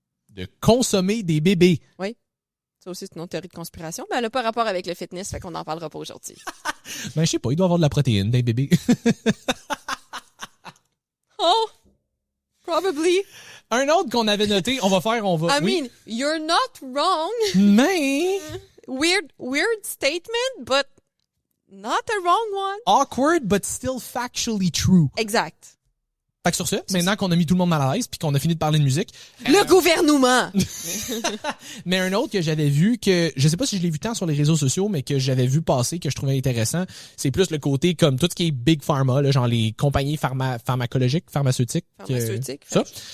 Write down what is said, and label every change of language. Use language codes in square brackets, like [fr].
[fr] De consommer des bébés. Oui. Ça aussi, c'est une autre théorie de conspiration, mais elle n'a pas rapport avec le fitness, fait qu'on n'en parlera pas aujourd'hui. Ben, je sais pas, il doit avoir de la protéine, des bébés. [en] Oh! Probably. [fr] Un autre qu'on avait noté, on va. [en] I mean, you're not wrong. [fr] Mais... [en] Weird statement, but not a wrong one. Awkward, but still factually true. [fr] Exact. Fait que sur ce, maintenant qu'on a mis tout le monde mal à l'aise puis qu'on a fini de parler de musique... Le gouvernement! Mais un autre que j'avais vu, que je sais pas si je l'ai vu tant sur les réseaux sociaux, mais que j'avais vu passer, que je trouvais intéressant, c'est plus le côté comme tout ce qui est Big Pharma, là, genre les compagnies pharmaceutiques. Ça.